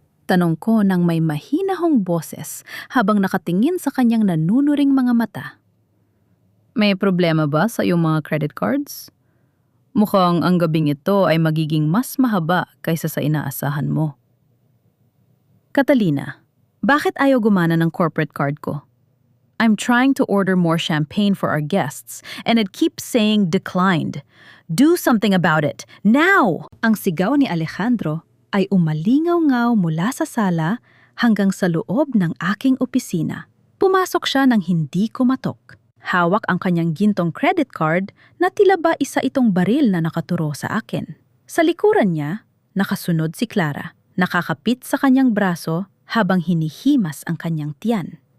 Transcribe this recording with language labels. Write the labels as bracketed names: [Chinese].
[Filipino] Tanong ko nang may mahinahong boses habang nakatingin sa kanyang nanunuring mga mata. May problema ba sa iyong mga credit cards? Mukhang ang gabing ito ay magiging mas mahaba kaysa sa inaasahan mo. Catalina, bakit ayaw gumana ng corporate card ko? [English] I'm trying to order more champagne for our guests and it keeps saying declined. Do something about it, now! [Filipino] Ang sigaw ni Alejandro ay umalingaw-ngaw mula sa sala hanggang sa loob ng aking opisina. Pumasok siya nang hindi kumatok. Hawak ang kanyang gintong credit card na tila ba isa itong baril na nakaturo sa akin. Sa likuran niya, nakasunod si Clara, nakakapit sa kanyang braso habang hinihimas ang kanyang tiyan.